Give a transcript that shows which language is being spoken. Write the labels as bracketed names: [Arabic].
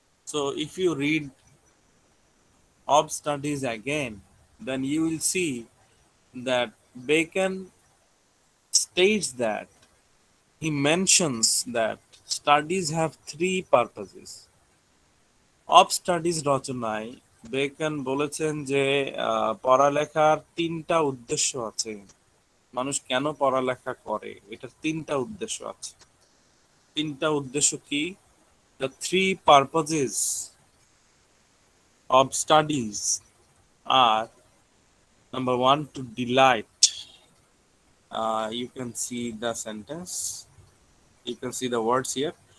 [English] So if you read of studies again, then you will see that Bacon states that he mentions that studies have three purposes. [Bangla] Of studies রচনায় beacon বলেছেন যে পড়ালেখার তিনটা উদ্দেশ্য আছে। মানুষ কেন পড়ালেখা করে, এটার তিনটা উদ্দেশ্য আছে। তিনটা উদ্দেশ্য কি? [English] The three purposes of studies are: number one, to delight. You can see the sentence, you can see the words here.